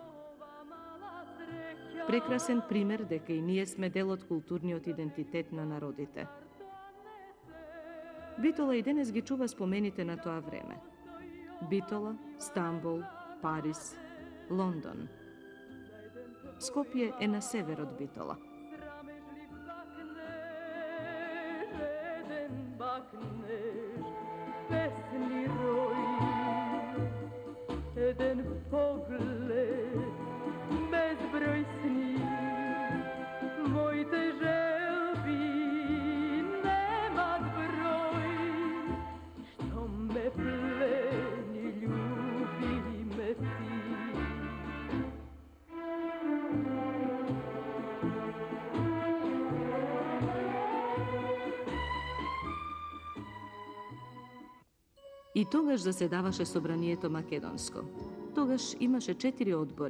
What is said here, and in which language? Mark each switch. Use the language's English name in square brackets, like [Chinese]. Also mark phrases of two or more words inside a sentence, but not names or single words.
[Macedonian] Прекрасен пример дека и ние сме дел од културниот идентитет на народите. Битола и денес ги чува спомените на тоа време. Битола, Стамбул, Париз, Лондон. Скопје е на север од Битола. Jeden pogled, bezbroj sni, mojte želbi nema broj, što me pleni, ljubi me ti. И тогаш заседаваше собранието македонско. Тогаш имаше 4 одбори.